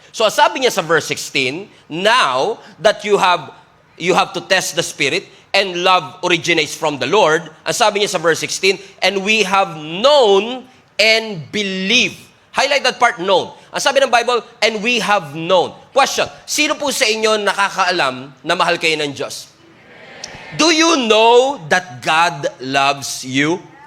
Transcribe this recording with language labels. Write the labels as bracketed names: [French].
[English] So [Filipino] sabi niya sa [English] verse 16, now that you have to test the spirit, and love originates from the Lord. [Filipino] Ang sabi niya sa [English] verse 16, and we have known and believed. Highlight that part, known. [Filipino] Ang sabi ng [English] Bible, and we have known. [Filipino] Question, sino po sa inyo nakakaalam na mahal kayo ng Diyos? [English] Do you know that God loves you?